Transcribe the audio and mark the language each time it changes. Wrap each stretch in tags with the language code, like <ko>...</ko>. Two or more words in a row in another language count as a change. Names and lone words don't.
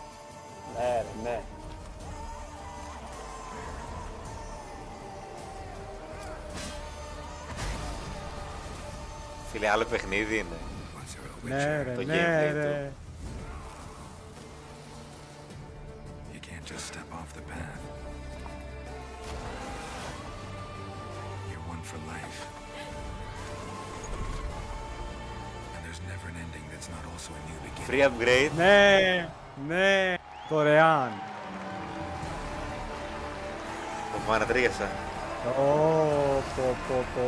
<el>Ναι, ναι. Φίλε, άλλο παιχνίδι είναι. Ναι ρε, το ναι ρε.</el> <en>You can't just step off the path. You're one for life. And there's never an ending that's not also a new beginning. Free upgrade.</en> <el>Ναι, ναι. Δωρεάν. Μου ανατρίγεσαι. Πω.</el>